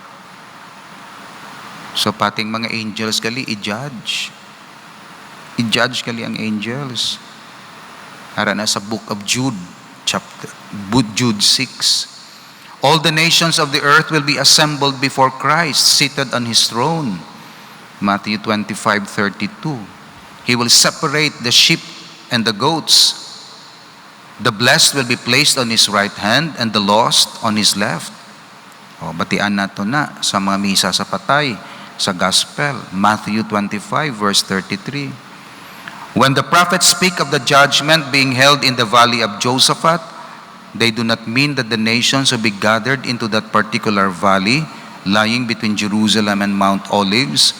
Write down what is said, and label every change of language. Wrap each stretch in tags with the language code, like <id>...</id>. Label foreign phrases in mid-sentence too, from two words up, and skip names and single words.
<ceb>So pating mga angels kali i-judge. I-judge kali ang angels. Ara na sa book of Jude, Jude 6.</ceb> <en>All the nations of the earth will be assembled before Christ, seated on His throne. Matthew 25:32. He will separate the sheep and the goats. The blessed will be placed on His right hand and the lost on His left.</en> <ceb>O, batian nato na sa mga misa sa patay, sa gospel.</ceb> <en>Matthew 25 verse 33. When the prophets speak of the judgment being held in the valley of Josaphat, they do not mean that the nations will be gathered into that particular valley lying between Jerusalem and Mount Olives.</en>